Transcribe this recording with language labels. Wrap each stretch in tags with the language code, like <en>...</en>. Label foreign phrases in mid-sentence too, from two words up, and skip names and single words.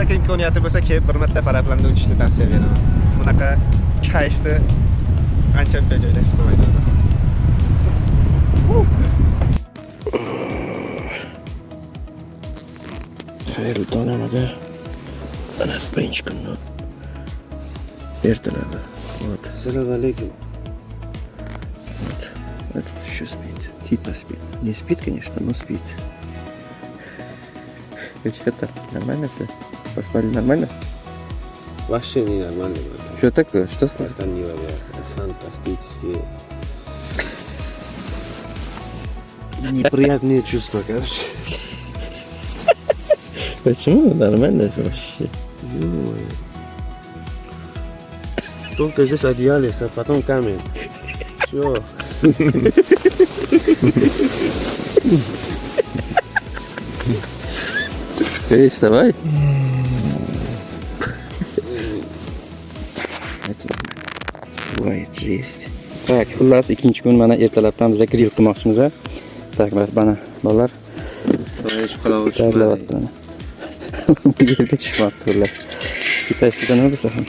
<uz>imkoniyati bo'lsa kelib bir marta paraplanda uchishni tavsiya beraman. Bunaqa kayfni ancha-muncha joyda his qilmaydi. Xayrli tong aka. Ana birinchi kunni ertalab. Assalomu alaykum.</uz> <ru>Это еще спит. Типа спит. Не спит, конечно, но спит. Что-то нормально все? Поспали нормально? Вообще не нормально. Что такое? Что с Это невероятно. Фантастически. Неприятные чувства, короче. Почему? Нормально же вообще. Только здесь одеяло, а потом камень. Все. Эй, вставай. Voy, jest.</ru> <uz>Tak, xullas ikkinchi kun mana ertalabdan biz grill qilmoqchimiz. Tak, mana bolalar tayyorlayapti mana. Bu yerga chiqyapti xullas. Kitayskida nima bo'lsa ham.</uz>